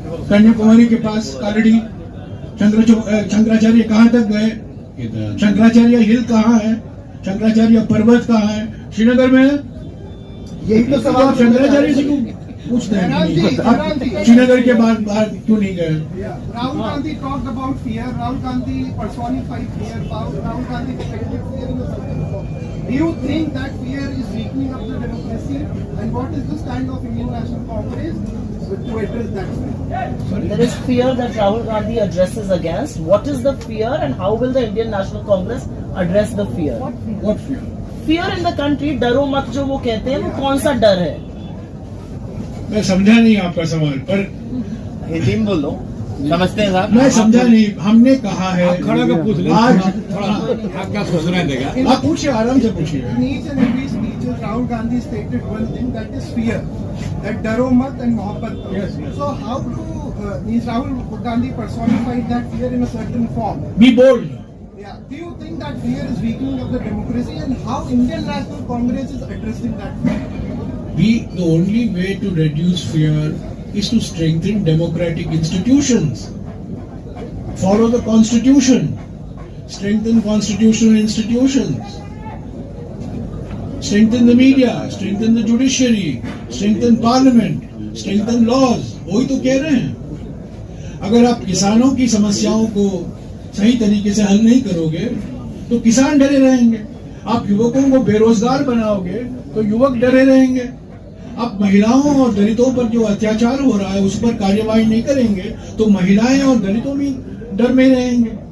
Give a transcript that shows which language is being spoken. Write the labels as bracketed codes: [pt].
[hi] कन्याकुमारी के पास कालड़ी। शंकराचार्य कहाँ तक गए? शंकराचार्य हिल कहाँ है? शंकराचार्य पर्वत कहाँ है? श्रीनगर में है। यही तो तो सवाल आप शंकराचार्य से क्यों पूछते हैं? आप श्रीनगर के बाद बाहर क्यों नहीं गए? [en] Rahul Gandhi talked about fear. Rahul Gandhi personified fear. Rahul Gandhi depicted fear in a certain form. Do you think that fear is weakening up the democracy? And what is the stand of Indian National Congress to address that fear? There is fear that Rahul Gandhi addresses against. What is the fear and how will the Indian National Congress address the fear? What fear? Fear in the country, [hi] डरो मत जो वो कहते हैं, वो कौन सा डर है? मैं समझा नहीं आपका सवाल, पर हिंदी में बोल दो, समझते हैं साहब। मैं समझा नहीं। हमने कहा है खड़ा कर पूछ ले, आज थोड़ा आप क्या सोचना देगा। आप पूछिए, आराम से पूछिए। [en] In each and every speech, Rahul Gandhi stated one thing, that is fear. That [hi] daro mat [en] and mohabbat. Yes, yes. So how to means Rahul Gandhi personified that fear in a certain form. Be bold. Yeah. Do you think that fear is weakening of the democracy, and how Indian National Congress is addressing that fear? The only way to reduce fear is to strengthen democratic institutions. Follow the constitution. Strengthen constitutional institutions. Strengthen the media. Strengthen the judiciary. Strengthen parliament. Strengthen laws. [hi] वही तो कह रहे हैं। अगर आप किसानों की समस्याओं को सही तरीके से हल नहीं करोगे तो किसान डरे रहेंगे। आप युवकों को बेरोजगार बनाओगे तो युवक डरे रहेंगे। आप महिलाओं और दलितों पर जो अत्याचार हो रहा है उस पर कार्यवाही नहीं करेंगे तो महिलाएं और दलितों भी डर में रहेंगे।